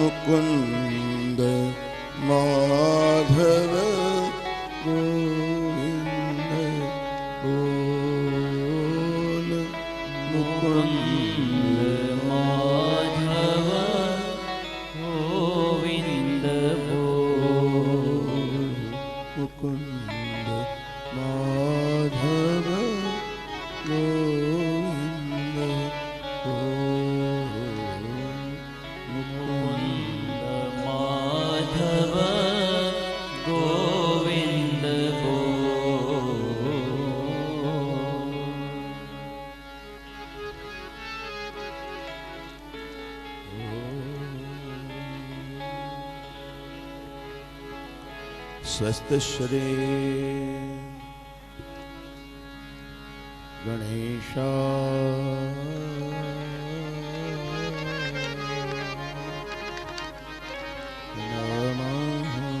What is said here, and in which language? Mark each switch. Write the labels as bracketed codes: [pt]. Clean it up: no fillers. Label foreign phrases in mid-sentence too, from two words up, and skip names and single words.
[hi] मुकुंद माधव गोविंद बोल मुकुंद माधव गोविंद बोल मुकुंद माधव गोविंद बोल मुकुंद माधव गोविंद बोल [sa] स्वस्थ श्री गणेशा नमः